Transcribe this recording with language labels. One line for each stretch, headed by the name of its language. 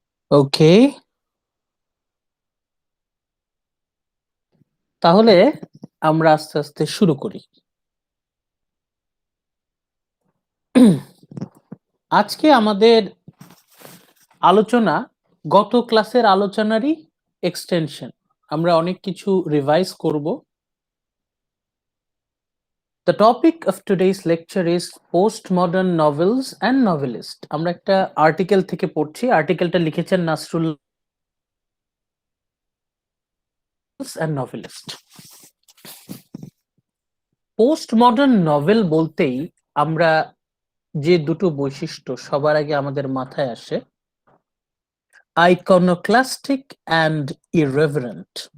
Bangla: ওকে, তাহলে আমরা আস্তে আস্তে শুরু করি। আজকে আমাদের আলোচনা গত ক্লাসের আলোচনারই এক্সটেনশন। আমরা অনেক কিছু রিভাইজ করব।
English: The topic of today's lecture is postmodern novels and novelists.
Bangla: আমরা একটা আর্টিকেল থেকে পড়ছি, আর্টিকেলটা লিখেছেন Nasrul
English: and novelist.
Bangla: Post modern novel বলতেই আমরা যে দুটো বৈশিষ্ট্য সবার আগে আমাদের মাথায় আসে, আইকনোক্লাস্টিক অ্যান্ড ইররেভারেন্ট।